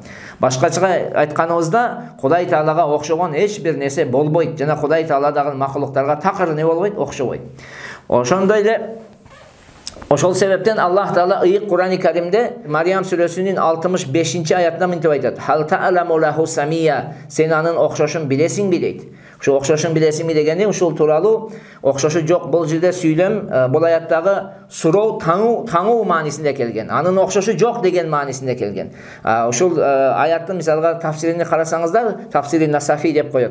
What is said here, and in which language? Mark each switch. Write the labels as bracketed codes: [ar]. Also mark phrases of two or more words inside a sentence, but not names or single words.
[ky] Башкача айтканыбызда Кудай Таалага окшогон эч бир нерсе болбойт жана Кудай Таала дагы макулуктарга такыр не болбойт, окшобойт. Ошондой эле ошол себептен Аллах Таала ыйык Кур'ан-ы Каримде Мариям сүрөсүнүн 65-чи аятында мынтип айтат: [ar] "هل تعلم له سميا", [ky] сен анын окшошун билесиңби дейт. Ошо окшошун билесиңби дегени ушул тууралуу окшошу жок бул жерде сүйлөм бул аяттагы суроо таңуу маанисинде келген. Анын окшошу жок деген маанисинде келген. Ушул аяттын мисалга тафсирине карасаңыздар, тафсири Насафи деп коёт.